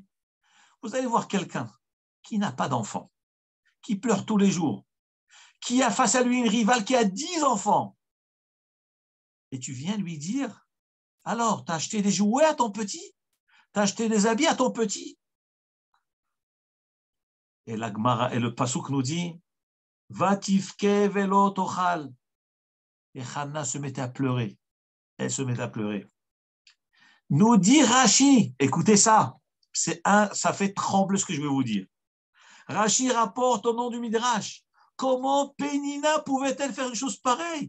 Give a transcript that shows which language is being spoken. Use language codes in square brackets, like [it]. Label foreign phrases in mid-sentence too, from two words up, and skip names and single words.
[fr] Vous allez voir quelqu'un qui n'a pas d'enfant, qui pleure tous les jours, qui a face à lui une rivale qui a 10 enfants. Et tu viens lui dire, alors, tu as acheté des jouets à ton petit? Tu as acheté des habits à ton petit? Et la Gemara et le Pasuk nous dit, [he] ותבכה ולא תאכל. [fr] Et Chana se mettait à pleurer. Elle se mettait à pleurer. Nous dit Rashi, écoutez ça, ça fait trembler ce que je vais vous dire. Rashi rapporte au nom du Midrash, comment Pénina pouvait-elle faire une chose pareille?